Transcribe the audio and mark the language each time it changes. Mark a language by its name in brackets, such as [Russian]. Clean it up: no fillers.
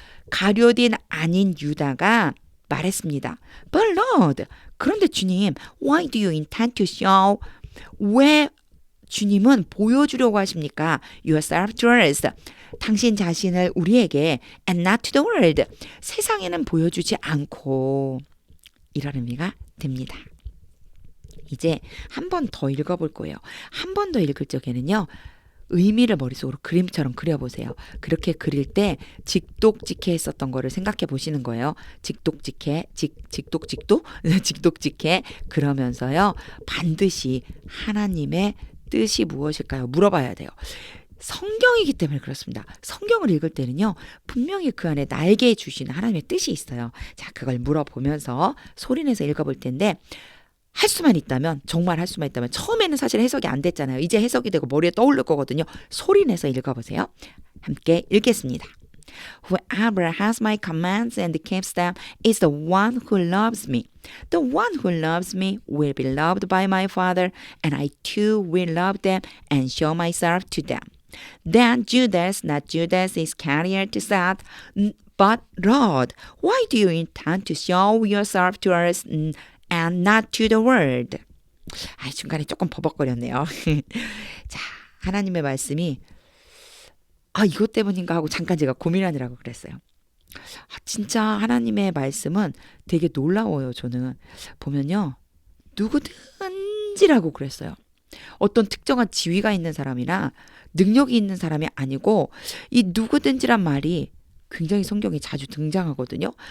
[Korean] 가룟인 아닌 유다가 말했습니다. [English] But Lord, [Korean] 그런데 주님, [English] why do you intend to show? [Korean] 왜 주님은 보여주려고 하십니까? [English] Yourself to us. [Korean] 당신 자신을 우리에게 [English] and not to the world. [Korean] 세상에는 보여주지 않고 이런 의미가 됩니다. 이제 한 번 더 읽어볼 거예요. 한 번 더 읽을 적에는요. 의미를 머릿속으로 그림처럼 그려보세요. 그렇게 그릴 때 직독직해 했었던 거를 생각해 보시는 거예요. 직독직해, 직독직도, 직독직해 그러면서요. 반드시 하나님의 뜻이 무엇일까요? 물어봐야 돼요. 성경이기 때문에 그렇습니다. 성경을 읽을 때는요. 분명히 그 안에 나에게 주신 하나님의 뜻이 있어요. 자, 그걸 물어보면서 소리내서 읽어볼 텐데 할 수만 있다면 정말 할 수만 있다면 처음에는 사실 해석이 안 됐잖아요. 이제 해석이 되고 머리에 떠오를 거거든요. 소리내서 읽어보세요. 함께 읽겠습니다. [English] Whoever has my commands and keeps them is the one who loves me. The one who loves me will be loved by my Father, and I too will love them and show myself to them. Then Judas, not Judas Iscariot, said, But Lord, why do you intend to show yourself to us and not to the world? [Korean] 중간에 조금 버벅거렸네요. 자, 하나님의 말씀이 이것 때문인가 하고 잠깐 제가 고민하느라고 그랬어요. 진짜 하나님의 말씀은 되게 놀라워요. 저는 보면요. 누구든지라고 그랬어요. 어떤 특정한 지위가 있는 사람이나 능력이 있는 사람이 아니고 이 누구든지란 말이 굉장히 성경에 자주 등장하거든요.